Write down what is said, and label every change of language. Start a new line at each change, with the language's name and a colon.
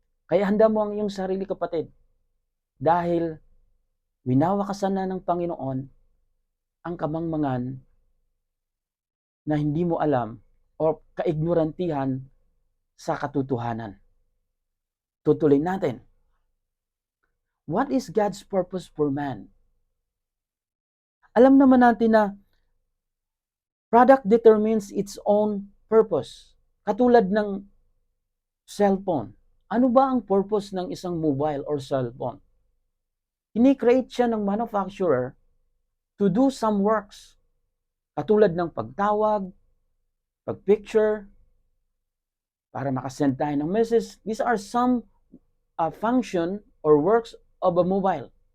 Filipino: Kaya handa mo ang iyong sarili, kapatid, dahil winawakasan na ng Panginoon ang kamangmangan na hindi mo alam o kaignorantihan sa katotohanan. Tutuloy natin.
English: What is God's purpose for man?
Filipino: Alam naman natin na
English: product determines its own purpose.
Filipino: Katulad ng cellphone. Ano ba ang purpose ng isang mobile or cellphone? Kini-create siya ng
English: manufacturer to do some works.
Filipino: Katulad ng pagtawag, pag-picture, para makasend tayo ng message.
English: These are some function or works of a mobile.